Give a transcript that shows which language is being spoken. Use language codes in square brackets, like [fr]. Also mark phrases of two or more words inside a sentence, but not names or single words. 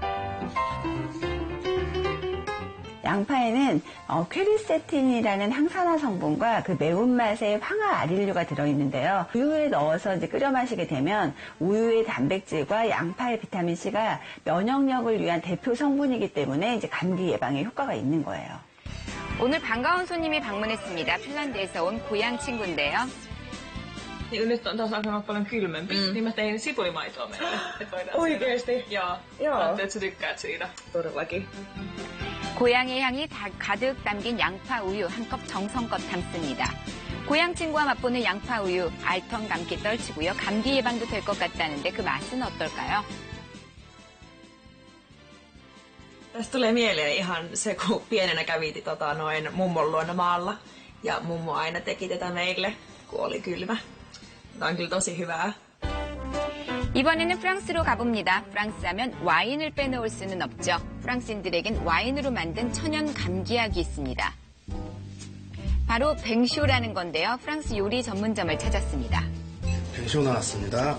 [ko] 양파에는 퀘르세틴이라는 항산화 성분과 그 매운맛의 황화 아릴류가 들어있는데요. 우유에 넣어서 이제 끓여 마시게 되면 우유의 단백질과 양파의 비타민C가 면역력을 위한 대표 성분이기 때문에 이제 감기 예방에 효과가 있는 거예요. 오늘 반가운 손님이 방문했습니다. 핀란드에서 온 고향 친구인데요. [fi] Niin nyt on taas alkanut paljon kylmempi, niin mä tein sipulimaitoa meille. Oikeesti? Joo. Ajattelin, että sä tykkäät siitä. Todellakin. [ko] 고향의 향이 가득 담긴 양파 우유 한 컵 정성껏 담습니다. 고향 친구와 맛보는 양파 우유, 알턴 감기 떨치고요. 감기 예방도 될 것 같다는데 그 맛은 어떨까요? [fi] Tästä tulee mieleen ihan se, kun pienenä kävi mummon luona maalla. Ja mummo aina teki tätä meille, kun oli kylmä. Tämä on kyllä tosi hyvää. [ko] 이번에는 프랑스로 가봅니다. 프랑스 하면 와인을 빼놓을 수는 없죠. 프랑스인들에겐 와인으로 만든 천연 감기약이 있습니다. 바로 뱅쇼라는 건데요. 프랑스 요리 전문점을 찾았습니다. 뱅쇼 나왔습니다.